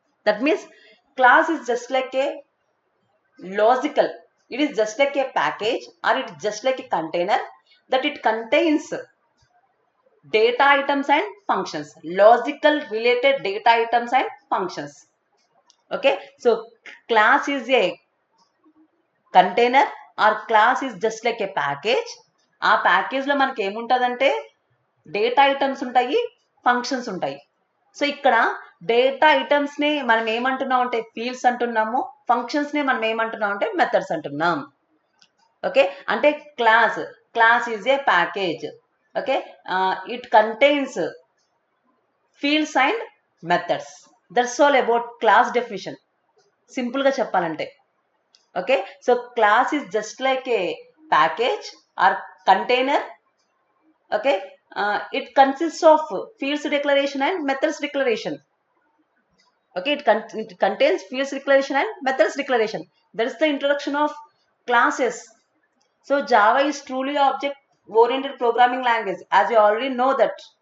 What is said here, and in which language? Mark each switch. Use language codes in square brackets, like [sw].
[en] That means class is just like a logical, it is just like a package or it is just like a container that it contains data items and functions, logical related data items and functions. Okay, so class is a container or class is just like a package. [te] ఆ package లో మనకి ఏముంటుందంటే data items ఉంటాయి, functions ఉంటాయి. So ఇక్కడ data items ని మనం ఏమంటున్నాం అంటే ఫీల్డ్స్ అంటున్నాము, ఫంక్షన్స్ ని మనం ఏమంటున్నాం అంటే మెథడ్స్ అంటున్నాం. [en] Okay, అంటే class is a package. Okay, it contains fields and methods. That's all about class definition, [te] simple గా చెప్పాలంటే. [en] Okay, so class is just like a package or container. Okay, it consists of fields declaration and methods declaration. Okay, it contains fields declaration and methods declaration. That is the introduction of classes. So Java is truly object oriented programming language, as you already know that.